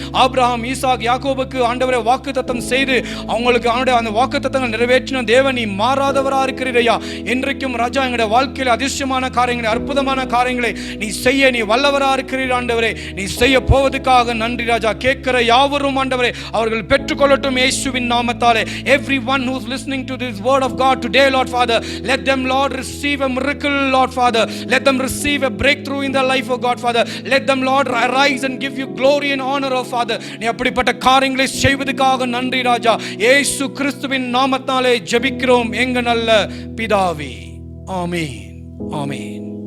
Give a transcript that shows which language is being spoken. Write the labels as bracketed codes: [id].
[ta] Abraham, Isaac, யாக்கோபுக்கு ஆண்டவரே வாக்குத்தத்தம் செய்து அவங்களுக்கு அந்த வாக்குத்தத்தங்கள் நிறைவேற்றின தேவன். நீ மாறாதவரா இருக்கிறீரையா. இன்றைக்கும் ராஜா எங்களுடைய வாழ்க்கையில் அதிசயமான காரியங்களை, அற்புதமான காரியங்களை நீ செய்ய நீ வல்லவரா இருக்கிறீர் ஆண்டவரே. நீ செய்ய போவதற்காக நன்றி ராஜா. கேட்கிற யாவரும் ஆண்டவரே அவர்கள் பெற்றுக்கொள்ளட்டும் இயேசுவின் நாமத்தாலே. [en] Everyone who is listening to this word of God today, Lord Father, let them Lord receive a miracle, Lord Father. Let them receive a breakthrough in their life, oh God Father. Let them Lord arise and give you glory and honor, oh Father. [ta] நீ அப்படிப்பட்ட காரியங்களை செய்வதற்காக நன்றி ராஜா. இயேசு கிறிஸ்துவின் நாமத்தாலே ஜெபிக்கிறோம் எங்க நல்ல பிதாவே. ஆமென், ஆமென்.